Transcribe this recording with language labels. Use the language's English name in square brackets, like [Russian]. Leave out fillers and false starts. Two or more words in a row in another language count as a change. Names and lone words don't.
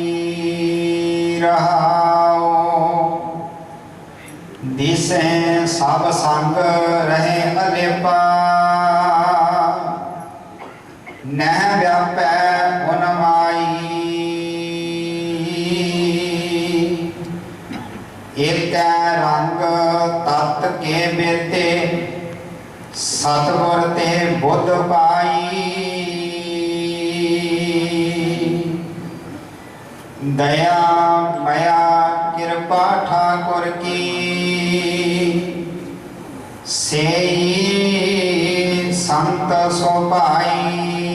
[Punjabi] ਰਹਾਉ ਦਿਸੈ ਸਭ ਸੰਗ ਰਹੇ ਅਲੇਪਾ, ਨਹਿ ਵਿਆਪੈ ਗੁਣ ਮਾਈ। ਏਕੈ ਰੰਗ ਤਤ ਕੇ ਬੇਤੇ, ਸਤਿਗੁਰ ਤੇ ਬੁੱਧ ਪਾਈ। दया मया कृपा ठाकुर की, सेई संत सो पाई।